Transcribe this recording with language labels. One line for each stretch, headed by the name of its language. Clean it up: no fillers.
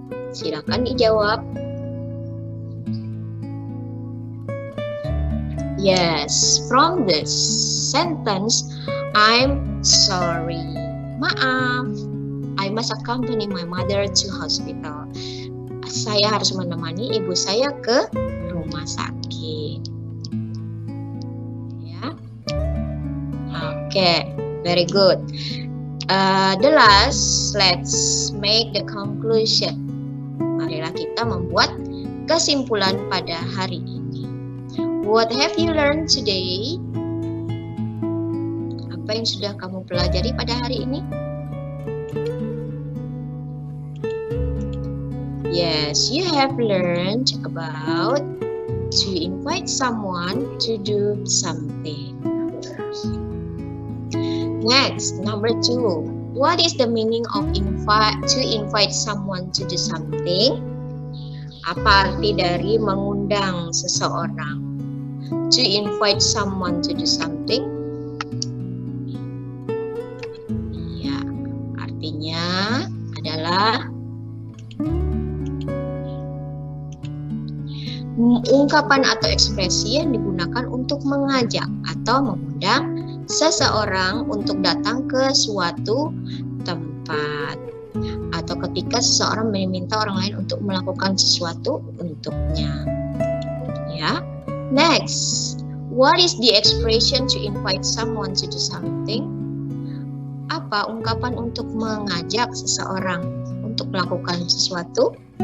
Indonesian: Silakan dijawab.
English: Yes, from this sentence, I'm sorry.
Indonesian: Maaf.
English: I must accompany my mother to hospital.
Indonesian: Saya harus menemani ibu saya ke rumah sakit. Ya. Oke,
English: very good. The last, let's make the conclusion.
Indonesian: Marilah kita membuat kesimpulan pada hari ini.
English: What have you learned today?
Indonesian: Apa yang sudah kamu pelajari pada hari ini?
English: Yes, you have learned about to invite someone to do something. Next, number 2. What is the meaning of to invite someone to do something?
Indonesian: Apa arti dari mengundang seseorang?
English: To invite someone to do something?
Indonesian: Ya, artinya adalah ungkapan atau ekspresi yang digunakan untuk mengajak atau mengundang seseorang untuk datang ke suatu tempat, atau ketika seseorang meminta orang lain untuk melakukan sesuatu untuknya. Ya.
English: Next, what is the expression to invite someone to do something?
Indonesian: Apa ungkapan untuk mengajak seseorang untuk melakukan sesuatu?